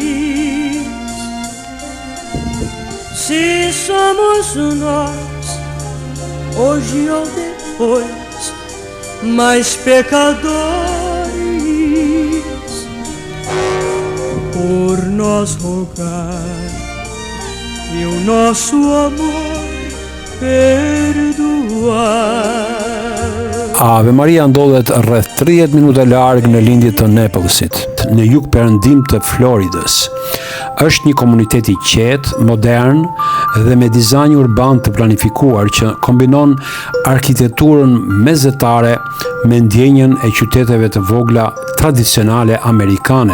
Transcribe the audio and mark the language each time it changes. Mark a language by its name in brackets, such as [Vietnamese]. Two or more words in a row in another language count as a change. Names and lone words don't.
[Portuguese] Se somos nós, hoje ou depois, mais pecadores, por nós rogai e o nosso amor perdoar. [Albanian] Ave Maria ndodhet rreth 30 minuta larg në lindje të Naplesit, në jug perëndim të Floridës. Është një komunitet i qetë, modern dhe me dizajn urban të planifikuar që kombinon arkitekturën mezetare me ndjenjën e qyteteve të vogla tradicionale amerikane.